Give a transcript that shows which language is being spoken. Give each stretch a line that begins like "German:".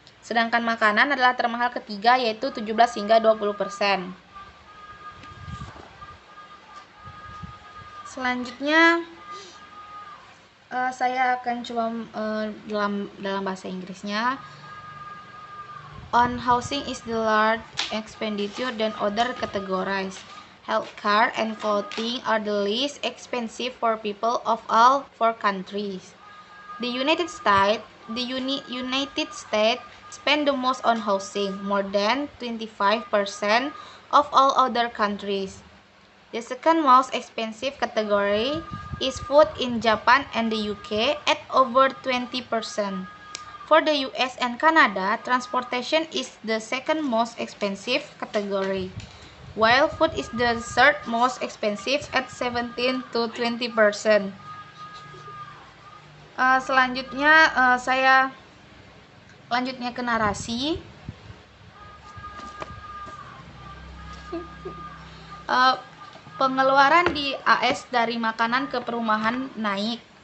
Indonesian: Sedangkan makanan adalah termahal ketiga yaitu 17 hingga 20%. Selanjutnya saya akan coba dalam bahasa Inggrisnya.
English: On housing is the large expenditure than other categories. Healthcare and clothing are the least expensive for people of all 4 countries. The United States spend the most on housing, more than 25% of all other countries. The second most expensive category is food in Japan and the UK at over 20%. For the US and Canada, transportation is the second most expensive category, while food is the third most expensive at 17 to 20%.
Indonesian: Selanjutnya saya lanjutnya ke narasi. Pengeluaran di AS dari makanan ke perumahan naik.